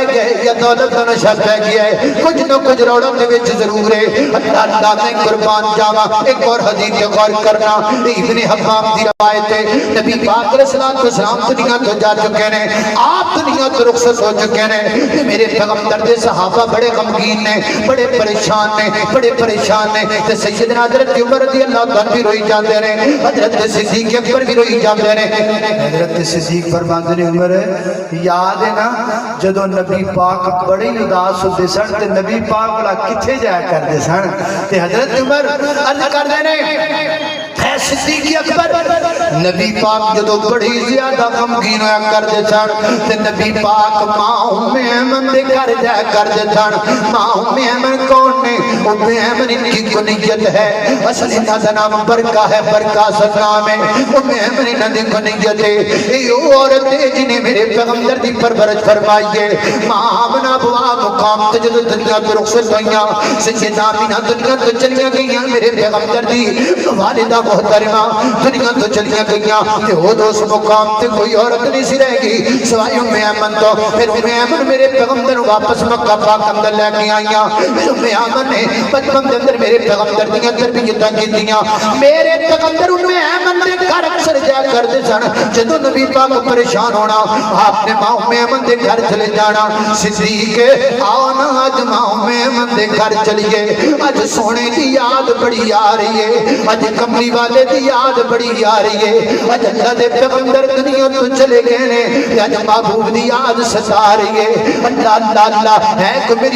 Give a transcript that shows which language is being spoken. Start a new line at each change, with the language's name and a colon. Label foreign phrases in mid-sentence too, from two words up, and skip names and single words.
Punjabi: گیا ہے یا دولت کا نشہ پہ گیا ہے کچھ نہ کچھ روڑوں نے وچ ضرور ہے اللہ اللہ میں قربان جاواں ایک اور حدیث پہ غور کرنا ابن حباب دی روایت ہے نبی پاک
Arabic: علیہ الصلوۃ والسلام
Punjabi: دنیا تو جا چکے ہیں آپ دنیا تو رخصت ہو چکے ہیں میرے پیغمبر دے صحابہ بڑے غمگین نے بڑے پریشان نے بڑے پریشان نے تے سیدنا حضرت عمر
Arabic: رضی اللہ عنہ
Punjabi: بھی روئی جاندے نے حضرت صدیق اکبر بھی روئی جاندے نے حضرت صدیق فرماندے نے عمر یاد ہے نا جدوں نبی پاک بڑے اداس ہوندے سن تے نبی پاک بلا کتھے جایا کردے سن تے حضرت عمر عرض کردے نے اے صدیق اکبر نبی پاک جدو بڑی زیادہ غمگین ہویا کردے سن تے نبی پاک ماں ام ایمن دے گھر جایا کردے سن ماں ام ایمن کون نے ام ایمن ان کی کنیت ہے اصل انہاں دا نام برکہ ہے برکہ سلام ہے ام ایمن انہاں دی کنیت ہے یہ عورت ہے جنہیں میرے پیغمبر دی پرورش فرمائی ہے ماں آمنہ بوا مقام تے جدو دنیا تو رخصت ہوئیاں سیدنا آمینہ دنیا تو چلیاں گئیاں میرے پیغمبر دی والدہ محترمہ دنیا تو چلیاں گئیاں تے وہ دوست مقام تے کوئی عورت نہیں سی رہ گئی سوائے ام ایمن تو پھر ام ایمن میرے پیغمبر واپس مکہ پاک اندر لے کے آئیاں پھر ام ایمن نے بچپن دے اندر میرے پیغمبر دیاں تربیتاں کیتیاں میرے پیغمبر ام ایمن دے گھر اکثر جایا کرتے سن جدوں نبی پاک پریشان ہونا آپ نے ماں ام ایمن دے گھر چلے جانا صدیق آؤ نا اج ماں ام ایمن دے گھر چلیے اج سونے دی یاد بڑی آ رہی ہے اج کملی والے دی یاد بڑی آ رہی ہے اج اللہ دے پیغمبر دنیا تو چلے گئے نے اج محبوب دی یاد ستا رہی ہے اللہ اللہ اللہ ہے کہ میری